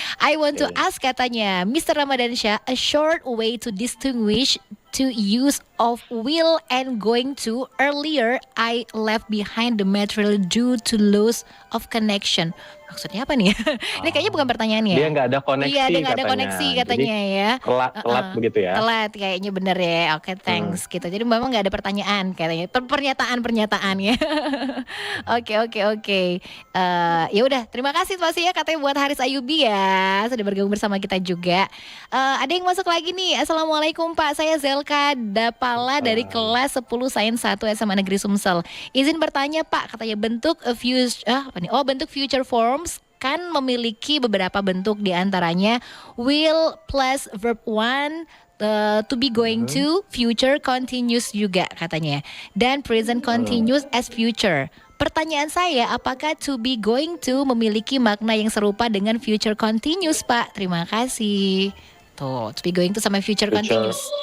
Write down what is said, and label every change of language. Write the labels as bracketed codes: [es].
[en] I want to ask [id] katanya, [en] Mr. Ramadan Syah, a short way to distinguish to use of will and going to. Earlier, I left behind the material due to loss of connection. [id] Maksudnya apa nih? Ini kayaknya bukan pertanyaan ya. Dia nggak ada koneksi Iya, dia nggak ada katanya. koneksi katanya Jadi, ya. telat begitu ya. Telat kayaknya bener ya. Oke, thanks gitu. Jadi memang nggak ada pertanyaan katanya. Pernyataan ya. Oke. Ya udah, terima kasih masih ya katanya buat Haris Ayubi ya sudah bergabung bersama kita juga. Ada yang masuk lagi nih. Assalamualaikum Pak, saya Zelka Dapala dari kelas 10 Sains 1 SMA Negeri Sumsel. Izin bertanya Pak, katanya bentuk bentuk future forms kan memiliki beberapa bentuk, diantaranya will plus verb one, to be going to, future continuous juga katanya, dan present continuous as future. Pertanyaan saya, apakah to be going to memiliki makna yang serupa dengan future continuous Pak? Terima kasih. Tuh, to be going to sama future continuous.